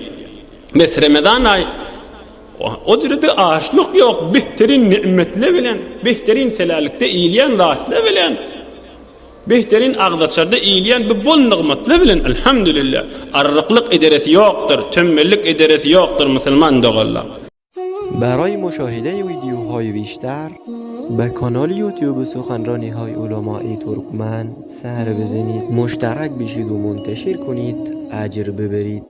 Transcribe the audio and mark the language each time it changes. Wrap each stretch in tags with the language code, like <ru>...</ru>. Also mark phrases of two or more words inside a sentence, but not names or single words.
<tk>Mes Ramazan aý o jürde açlyk ýok, behterin nimetle bilen, behterin selalikde iýilýän zatla bilen, behterin agdaçarda iýilýän bir bol nigmatla bilen elhamdülillah. Arryqlyk ederesi ýokdur, tömmellik ederesi ýokdur musulman dogallar.</tk> <fa>برای مشاهده ویدیوهای بیشتر به کانال یوتیوب سخنرانی‌های علماء ترکمن سر بزنید، مشترک بشید و منتشر کنید، اجر ببرید.</fa>